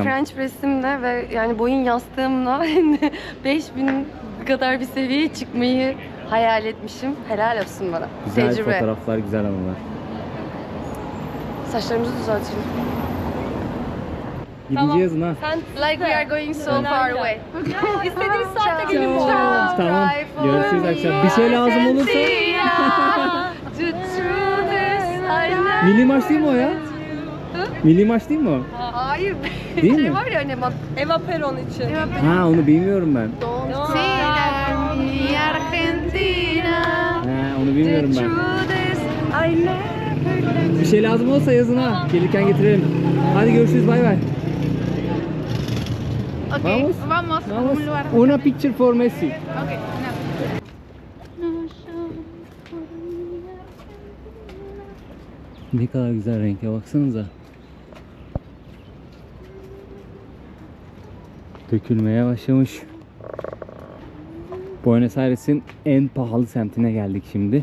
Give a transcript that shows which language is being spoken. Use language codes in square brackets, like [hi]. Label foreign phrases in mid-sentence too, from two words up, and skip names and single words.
[tr] French press'imle ve yani boyun yastığımla 5000 kadar bir seviyeye çıkmayı hayal etmişim. Helal olsun bana. Güzel Tecrübe. fotoğraflar, güzel anılar. Saçlarımızı düzeltelim. Gideceğiz ha. Sen [en] Like we are going so far away. [tr] İstediğiniz saatte gelin. Ciao. Ciao. Tamam. Görüşürüz akşam. Bir şey lazım olursa. Milli maç değil mi o ya? Milli maç değil mi o? Hayır. Değil şey mi? var ya hani Eva Peron için. Ha, onu bilmiyorum ben. [es] Mi Argentina. [tr] Ha, onu bilmiyorum ben. Bir şey lazım olsa yazın ha. Gelirken getirelim. Hadi görüşürüz, bay bay. [es] Okay, Vamos. vamos a Vamos. un lugar. [en] Una picture for Messi. Okay, no. [tr] Ne kadar güzel renkle, baksanıza. Dökülmeye başlamış. Buenos Aires'in en pahalı semtine geldik şimdi.